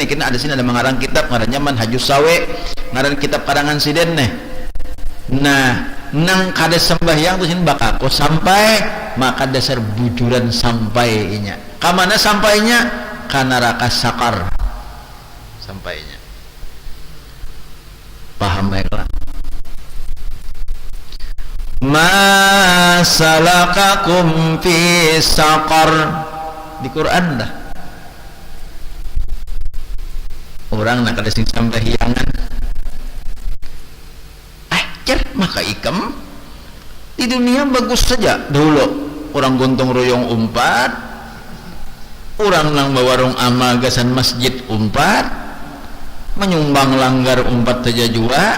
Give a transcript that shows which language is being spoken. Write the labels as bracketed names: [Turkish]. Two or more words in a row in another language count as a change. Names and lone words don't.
[Banjar] Kena ada sini ada mengarang kitab ngarannya Manhajus Sawi, ngaran kitab karangan sidin nih. Nah, nang kada sembahyang tu sin bakako sampai, maka dasar bujuran sampainya. Kamana sampainya? Ka neraka sakar sampainya. Paham baiklah. [Arabic] ما سلككم في سقر, [Banjar] di Quran dah. Orang nak kada sing sembahyangan. Maka ikam di dunia bagus saja dulu. Orang gontong royong umpat, orang nang bawarung amagasan masjid umpat, menyumbang langgar umpat saja juga.